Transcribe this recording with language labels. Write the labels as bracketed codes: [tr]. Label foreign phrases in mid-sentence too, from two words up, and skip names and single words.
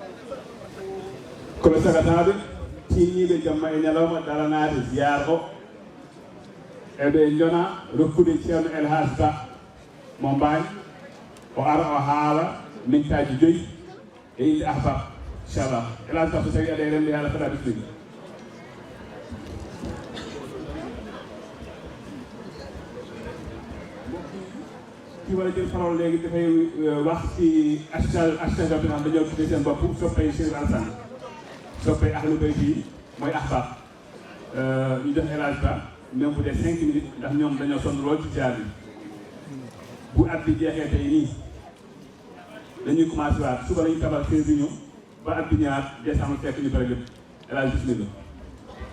[ff] koɓe sagataɓe tinniɓe jamma e ñalawma daranade ziyara o eɓe jona rokkude ceerno El Hadj Ba mo Mbaye o ara o haala mintaji 5 e inde ahbab inchallah El Hadj Ba so tawi aɗa remde haala fota bismillah [wo] ki war a jël parole léegi dafay wax ci hashtag bi nga xam dañoo tuddee seen bopp soppay Chérif Alassane soppay [ar] أهل بيتي [wo] yi mooy ahbab ñu jox El Hadj Ba même bu dee 5 minutes ndax ñoom dañoo sonn lool ci jaar bi bu at bi jeexee tey nii dañuy commencé waat suba lañu tabax 15 réunions ba at bi ñëwaat décembre fekk ñu bëri lépp El Hadj bismillah